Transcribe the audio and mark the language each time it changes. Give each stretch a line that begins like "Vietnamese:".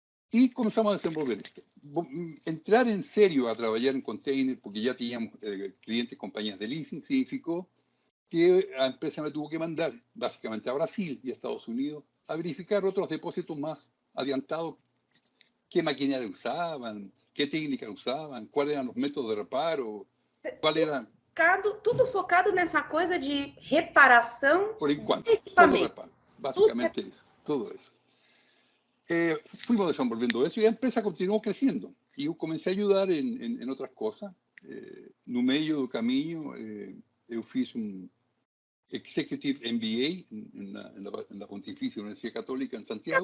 Spanish: Y comenzamos a desenvolver esto. Entrar en serio a trabajar en container, porque ya teníamos clientes, compañías de leasing, significó que la empresa me tuvo que mandar básicamente a Brasil y a Estados Unidos a verificar otros depósitos más adiantados, qué maquinaria usaban, qué técnica usaban, cuáles eran los métodos de reparo, cuál era...
Portuguese: Tudo focado nessa coisa de reparação. Por enquanto,
Spanish: solo reparo, básicamente eso, todo eso. Fuimos desenvolviendo eso y la empresa continuó creciendo. Y yo comencé a ayudar en otras cosas.
Portuguese: No meio do caminho, eu fiz Executive MBA en la Pontificia Universidad Católica en Santiago.